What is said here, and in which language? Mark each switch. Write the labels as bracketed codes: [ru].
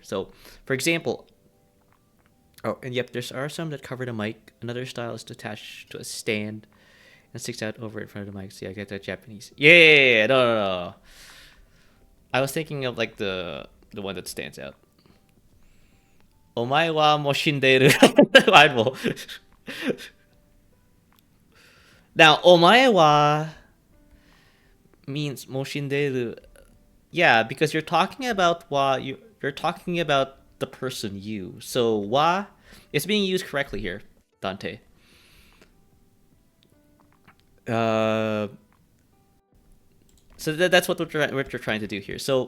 [en] So, for example, oh, and yep, there are some that cover the mic. Another style is attached to a stand and sticks out over in front of the mic. See, I get that Japanese. Yeah, no. I was thinking of like the one that stands out. [ja] お前はもう死んでいる。 [en] I will. Now, [ja] お前は [en] means [ja] もう死んでいる. [en] Yeah, because you're talking about you're talking about the person you. So wa is being used correctly here, Dante. Uh, so that's what we're trying to do here.